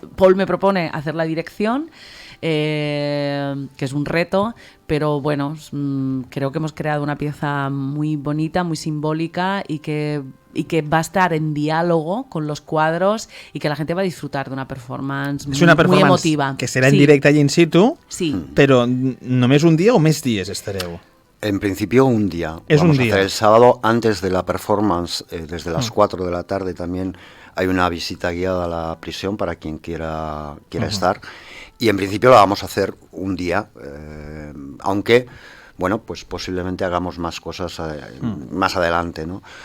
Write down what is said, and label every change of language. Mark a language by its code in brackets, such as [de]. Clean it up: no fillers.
[es] Paul me propone hacer la dirección, que es un reto, pero bueno, creo que hemos creado una pieza muy bonita, muy simbólica, y que va a estar en diálogo con los cuadros y que la gente va a disfrutar de una performance muy emotiva. [ca] Que serà en directe allí in situ, sí. Però només un dia o més dies estareu? [es] En principio un día. Vamos a hacer el sábado antes de la performance, desde las 4 de la tarde también hay una visita guiada a la prisión para quien quiera estar. Y en principio la vamos a hacer un día, aunque, bueno, pues posiblemente hagamos más cosas más adelante, ¿no?